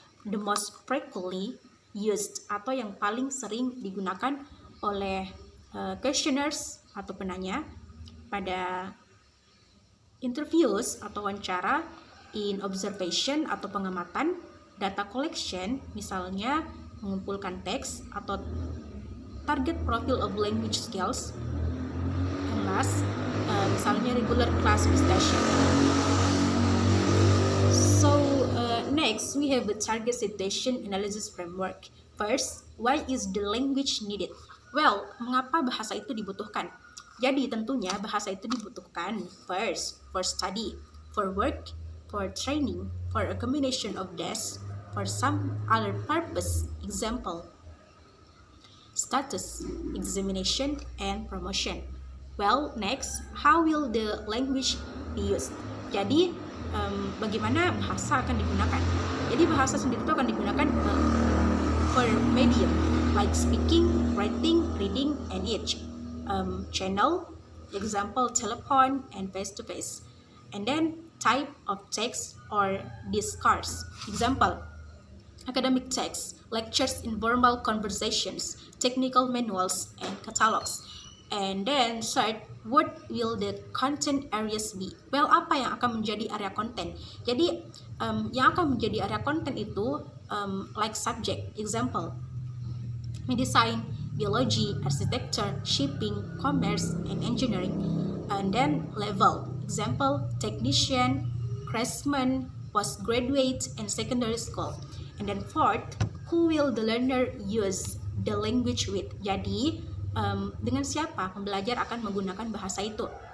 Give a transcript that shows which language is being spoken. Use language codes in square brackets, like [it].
[en] The most frequently used [id] atau yang paling sering digunakan oleh [en] questioners [id] atau penanya pada [en] interviews [id] atau wawancara, [en] in observation [id] atau pengamatan, [en] data collection [id] misalnya mengumpulkan teks atau [en] target profile of language skills, and last [id] misalnya [en] regular class discussion. So next we have the target situation analysis framework. First, why is the language needed? [id] Well, mengapa bahasa itu dibutuhkan? Jadi tentunya bahasa itu dibutuhkan [en] first for study, for work, for training, for a combination of this, for some other purpose, example, status, examination, and promotion. Well, next, how will the language be used? [id] Jadi, bagaimana bahasa akan digunakan? Jadi bahasa sendiri itu akan digunakan [en] for medium, like speaking, writing, reading, and each. Channel, example, telephone, and face-to-face. And then, type of text or discourse. Example, academic text, lectures, informal conversations, technical manuals, and catalogs. And then third, what will the content areas be? [id] Well, apa yang akan menjadi area konten? Jadi, yang akan menjadi area konten itu [en] like subject, example, medicine, biology, architecture, shipping, commerce, and engineering. And then level, example, technician, craftsman, postgraduate, and secondary school. And then fourth, who will the learner use the language with? [id] Jadi, dengan siapa pembelajar akan menggunakan bahasa itu?